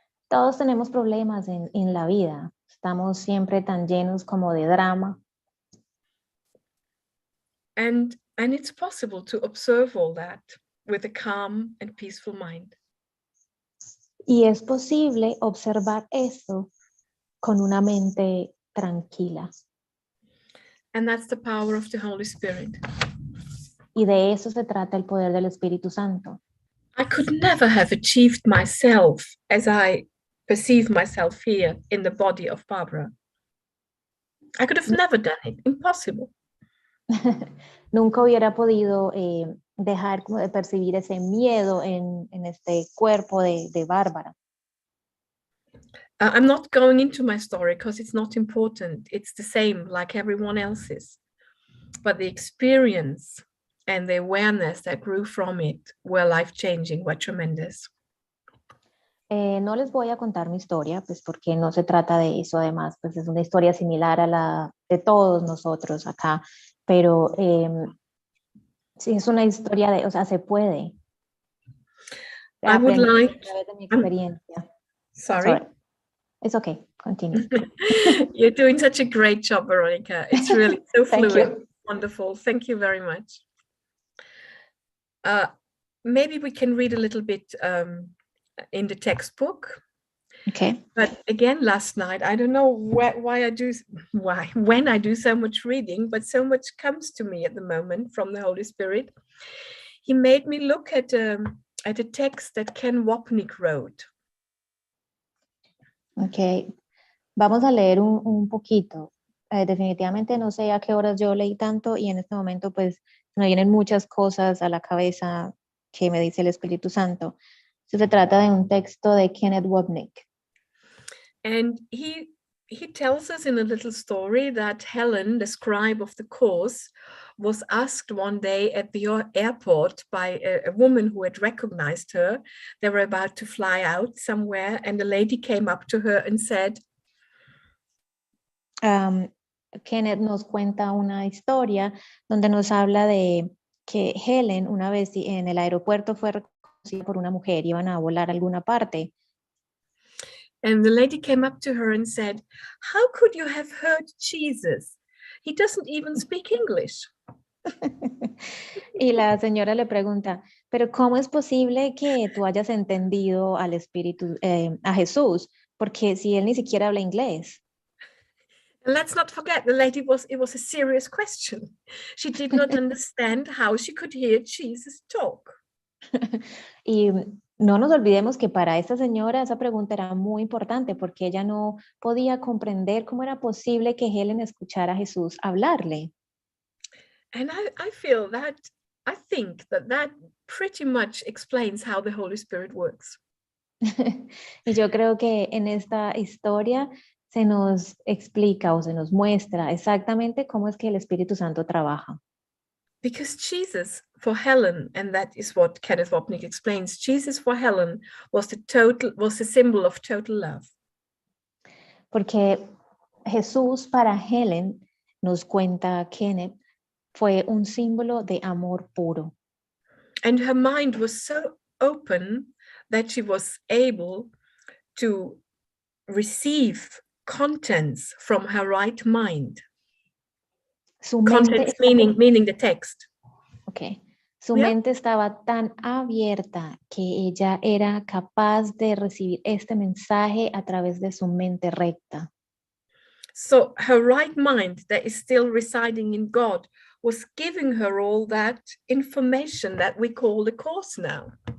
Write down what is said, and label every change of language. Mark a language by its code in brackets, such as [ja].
[es] Todos tenemos problemas en la vida. Estamos siempre tan llenos como de drama. [en] And it's possible to observe all that with a calm and peaceful mind. [es] Y es posible observar eso con una mente tranquila. [en] And that's the power of the Holy Spirit. [es] Y de eso se trata el poder del Espíritu Santo. [en] I could never have achieved myself as I perceive myself here in the body of Barbara. I could have never done it. Impossible. [es] Nunca hubiera podido dejar como de percibir ese miedo en este cuerpo de Bárbara. [en] I'm not going into my story because it's not important. It's the same like everyone else's. But the experience and the awareness that grew from it were life-changing, were tremendous. [es] No les voy a contar mi historia, pues porque no se trata de eso. Además, pues es una historia similar a la de todos nosotros acá. Pero sí, es una historia o sea, se puede. [en] I would like... [es] A través de mi experiencia. [en] Sorry. It's okay, continue. You're doing such a great job, Veronica. It's really so Thank fluid. you. Wonderful. Thank you very much. Maybe we can read a little bit in the textbook. Okay. But again, last night, I don't know when I do so much reading, but so much comes to me at the moment from the Holy Spirit. He made me look at a text that Ken Wapnick wrote. [es] Ok, vamos a leer un poquito. Definitivamente no sé a qué horas yo leí tanto y en este momento pues me vienen muchas cosas a la cabeza que me dice el Espíritu Santo. Se trata de un texto de Kenneth Wapnick. [en] And he he tells us in a little story that Helen, the scribe of the course, was asked one day at the airport by a woman who had recognized her. They were about to fly out somewhere, and the lady came up to her and said, [es] Kenneth nos cuenta una historia donde nos habla de que Helen una vez en el aeropuerto fue reconocida por una mujer, iban a volar a alguna parte. [en] and the lady came up to her and said, "How could you have heard Jesus? He doesn't even speak English." [es] Y la señora le pregunta, pero ¿cómo es posible que tú hayas entendido al Espíritu, a Jesús? Porque si él ni siquiera habla inglés. [en] And let's not forget, it was a serious question. She did not understand how she could hear Jesus talk. [es] Y no nos olvidemos que para esta señora esa pregunta era muy importante porque ella no podía comprender cómo era posible que Helen escuchara a Jesús hablarle. [en] And I think that pretty much explains how the Holy Spirit works. [es] Y yo creo que en esta historia se nos explica o se nos muestra exactamente cómo es que el Espíritu Santo trabaja. [en] Because Jesus for Helen, and that is what Kenneth Wapnick explains, Jesus for Helen was the symbol of total love. [es] Porque Jesús para Helen, nos cuenta Kenneth, fue un símbolo de amor puro. [en] And her mind was so open that she was able to receive contents from her right mind. Contents meaning the text. Okay. [es] Su mente estaba tan abierta que ella era capaz de recibir este mensaje a través de su mente recta. [en] So her right mind that is still residing in God was giving her all that information that we call the course now.